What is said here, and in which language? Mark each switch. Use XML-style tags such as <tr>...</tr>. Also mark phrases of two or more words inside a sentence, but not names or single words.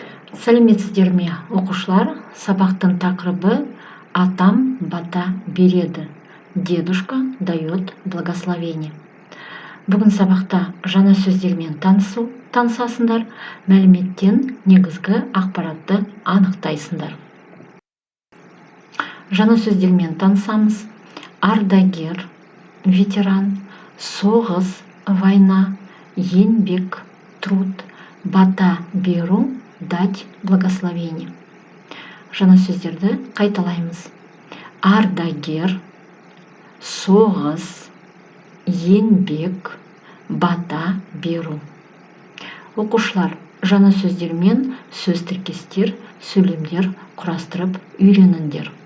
<kk>Сәлеметсіздер ме, оқушылар? Сабақтың тақырыбы «Атам бата береді».</kk> <ru>Дедушка дает благословение.</ru> <kk>Бүгін сабақта жаңа сөздермен танысасыңдар, мәліметтен негізгі ақпаратты анықтайсыңдар. Жаңа сөздермен танысамыз. Ардагер, ветеран, соғыс, война, еңбек, труд, бата беру,</kk> <ru>дать благословение.</ru> <kk>Жаңа сөздерді қайталаймыз. Ардагер, соғыс, еңбек, бата беру. Оқушылар, жаңа сөздермен сөз тіркестер, сөйлемдер құрастырып үйреніңдер.</kk>